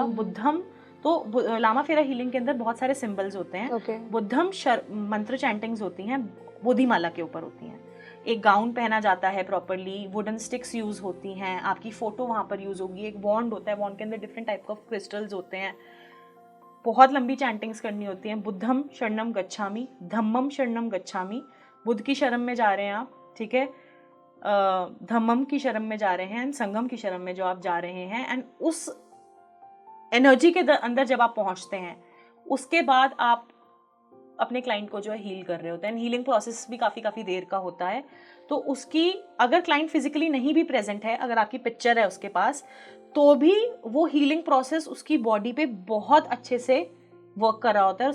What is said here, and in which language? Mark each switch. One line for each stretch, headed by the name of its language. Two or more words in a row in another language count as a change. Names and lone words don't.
Hindi: बुद्धम तो लामा फेरा हीलिंग के अंदर बहुत सारे सिंबल्स होते हैं। बुद्धम मंत्र चैंटिंग्स होती हैं, बोधिमाला के ऊपर होती हैं। एक गाउन पहना जाता है प्रॉपरली,
English: wooden sticks use
Hindi: होती हैं, आपकी फोटो वहां पर यूज होगी, एक वॉन्ड होता है, वॉन्ड के अंदर
English: different type of crystals
Hindi: होते हैं, बहुत लंबी चैंटिंग्स करनी होती हैं।
Pali: बुद्धम शरणम गच्छामि, धम्मम शरणम गच्छामि,
Hindi: बुद्ध की शरण में जा रहे हैं आप, ठीक है, धम्मम की शरण में जा रहे हैं, संगम की शरण में जो आप जा रहे हैं, एंड उस एनर्जी के अंदर जब आप पहुंचते हैं उसके बाद आप अपने क्लाइंट को जो है हील कर रहे होते हैं।
English: healing process
Hindi: भी काफ़ी देर का होता है। तो उसकी अगर क्लाइंट फिजिकली नहीं भी प्रेजेंट है, अगर आपकी पिक्चर है उसके पास, तो भी वो
English: healing process
Hindi: उसकी बॉडी पे बहुत अच्छे से वर्क कर रहा होता है।